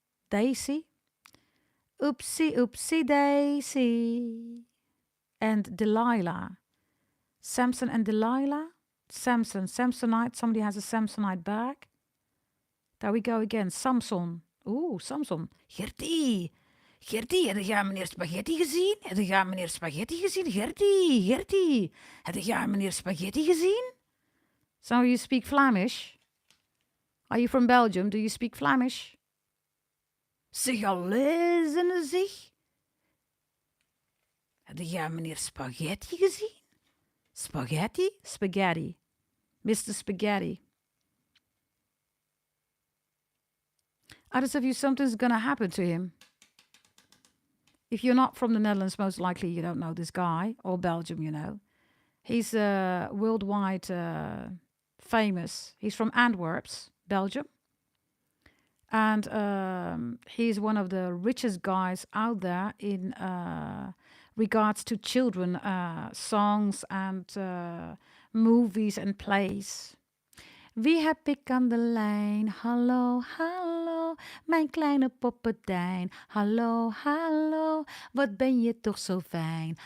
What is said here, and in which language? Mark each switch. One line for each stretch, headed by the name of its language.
English: Daisy. Oopsie, oopsie, Daisy. And Delilah. Samson and Delilah. Samson, Samsonite. Somebody has a Samsonite bag. There we go again. Samson. Oeh, Samson. Gertie.
Dutch: Gertie, heb jij meneer Spaghetti gezien? Heb jij meneer Spaghetti gezien? Gertie, Gertie. Heb jij meneer Spaghetti gezien?
English: So you speak Flemish? Are you from Belgium? Do you speak Flemish?
Dutch: Zeg alles in zich. Heb jij meneer Spaghetti gezien?
English: Spaghetti? Spaghetti. Mr. Spaghetti. Others of you, something's going to happen to him. If you're not from the Netherlands, most likely you don't know this guy. Or Belgium, He's worldwide famous. He's from Antwerp, Belgium. And he's one of the richest guys out there in regards to children, songs and movies and plays.
Dutch: Wie heb ik aan de lijn? Hallo, hallo, mijn kleine poppetijn. Hallo, hallo, wat ben je toch zo fijn.